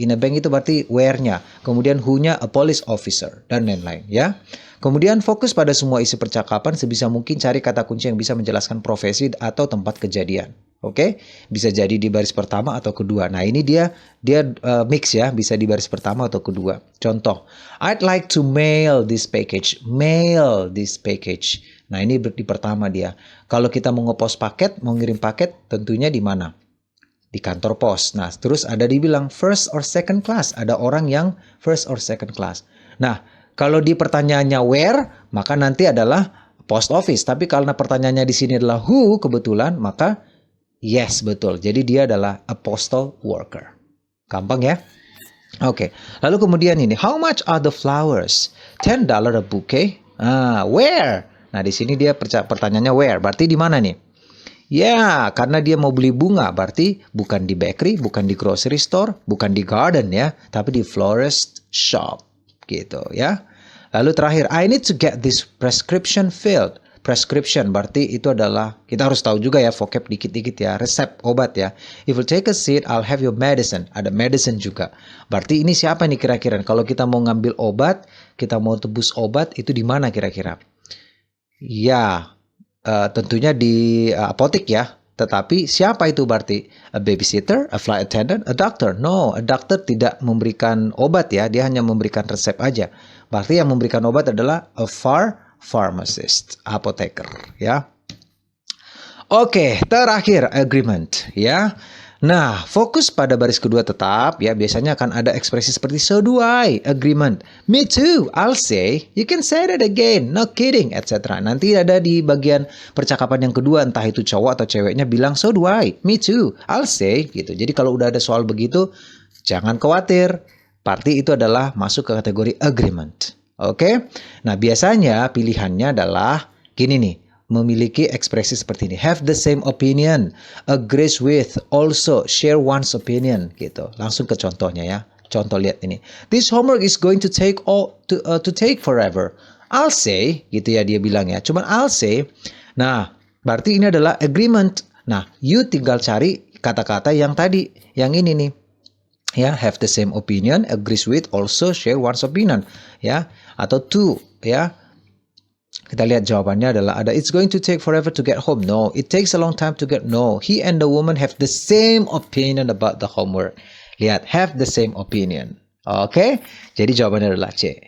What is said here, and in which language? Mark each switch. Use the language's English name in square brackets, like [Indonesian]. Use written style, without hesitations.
[English] In a bank [Indonesian] itu berarti [English] where-nya. [Indonesian] Kemudian [English] who-nya a police officer [Indonesian] dan lain-lain ya. Kemudian fokus pada semua isi percakapan, sebisa mungkin cari kata kunci yang bisa menjelaskan profesi atau tempat kejadian. Oke? Bisa jadi di baris pertama atau kedua. Nah, ini dia mix ya, bisa di baris pertama atau kedua. [English] Contoh, I'd like to mail this package. Mail this package. [Indonesian] Nah, ini di pertama dia. Kalau kita mau ngepost paket, mau ngirim paket, tentunya di mana? Di kantor pos. Nah, terus ada dibilang [English] first or second class. [Indonesian] Ada orang yang first or second class. Nah, kalau di pertanyaannya where, maka nanti adalah post office. Tapi kalau pertanyaannya di sini adalah who, kebetulan, maka yes, betul. Jadi dia adalah [English] a postal worker. [Indonesian] Gampang ya? Oke. Lalu kemudian ini, [English] how much are the flowers? $10 a bouquet. Where? [Indonesian] Nah, di sini dia pertanyaannya where. Berarti di mana nih? Ya, karena dia mau beli bunga, berarti bukan di bakery, bukan di grocery store, bukan di garden ya, tapi di florist shop. Gitu ya. Lalu terakhir, [English] I need to get this prescription filled. [Indonesian] Prescription berarti itu adalah, kita harus tahu juga ya, vocab dikit-dikit ya, resep obat ya. [English] If you take a seat, I'll have your medicine. [Indonesian] Ada medicine juga. Berarti ini siapa nih kira-kira? Kalau kita mau ngambil obat, kita mau tebus obat, itu di mana kira-kira? Ya, tentunya di apotek ya. Tetapi siapa itu berarti? [English] A babysitter, a flight attendant, a doctor? No, a doctor [Indonesian] tidak memberikan obat ya. Dia hanya memberikan resep aja. Berarti yang memberikan obat adalah a pharmacist, apoteker ya. Oke, terakhir agreement ya. Nah, fokus pada baris kedua tetap ya. Biasanya akan ada ekspresi seperti [English] so do I, agreement. Me too, I'll say. You can say that again, no kidding, etc. [Indonesian] Nanti ada di bagian percakapan yang kedua, entah itu cowok atau ceweknya bilang [English] so do I, me too, I'll say [Indonesian] gitu. Jadi kalau udah ada soal begitu, jangan khawatir. Berarti itu adalah masuk ke kategori agreement. Oke? Nah, biasanya pilihannya adalah gini nih. Memiliki ekspresi seperti ini. [English] Have the same opinion, agrees with, also share one's opinion [Indonesian] gitu. Langsung ke contohnya ya. Contoh lihat ini. [English] This homework is going to take forever. I'll say [Indonesian] gitu ya dia bilang ya. Cuman [English] I'll say. [Indonesian] Nah, berarti ini adalah agreement. Nah, you tinggal cari kata-kata yang tadi, yang ini nih. Ya, [English] have the same opinion, agrees with, also share one's opinion ya. [Indonesian] Atau to ya. Kita lihat jawabannya adalah ada [English] it's going to take forever to get home. No, it takes a long time to get. No, he and the woman have the same opinion about the homework. Lihat, have the same opinion. [Indonesian] Oke, jadi jawabannya adalah C.